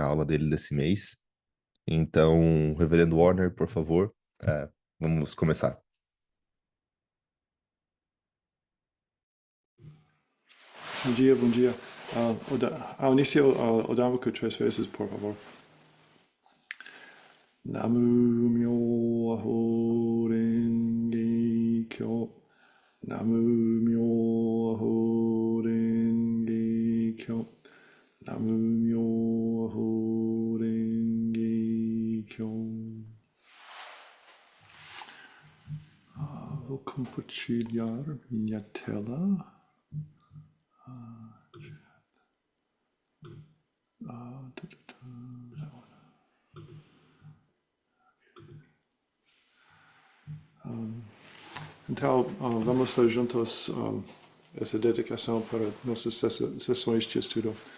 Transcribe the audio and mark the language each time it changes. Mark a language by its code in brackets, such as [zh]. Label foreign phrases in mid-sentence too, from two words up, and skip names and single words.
[pt] A aula dele desse mês. Então, Reverendo Warner, por favor, vamos começar. Bom dia, bom dia. Ao início, Odamuku 3 vezes, por favor. [ja] 南無妙法蓮華経. 南無妙法蓮華経. 南無妙法蓮華経. [pt] Vou compartilhar minha tela. Então, vamos fazer juntos essa dedicação para nossas sessões de estudo.